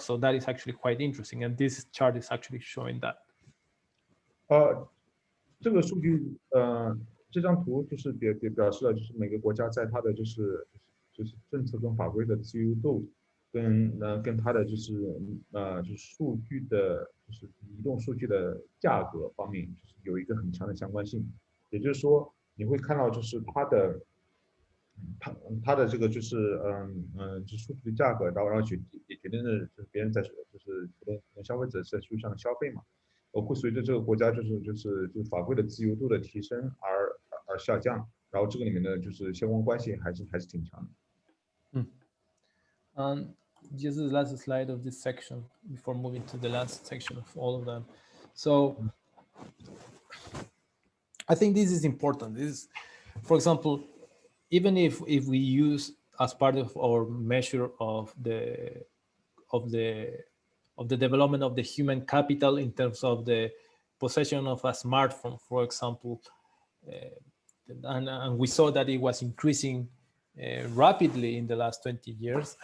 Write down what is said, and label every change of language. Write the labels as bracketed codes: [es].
[en] So that is actually quite interesting, and this chart is actually showing that. [zh] 这个数据这张图就是表示了就是每个国家在它的就是政策跟法规的自由度跟它的就是数据的就是移动数据的价格方面就是有一个很强的相关性。也就是说你会看到就是它的这个就是就数据的价格，然后也决定了就是别人在就是消费者在数据上的消费嘛，会随着这个国家就是法规的自由度的提升而下降，然后这个里面的就是相关关系还是挺强的。 [en] This is the last slide of this section before moving to the last section of all of them. So I think this is important. This, for example, even if we use as part of our measure of the development of the human capital in terms of the possession of a smartphone, for example, and we saw that it was increasing rapidly in the last 20 years.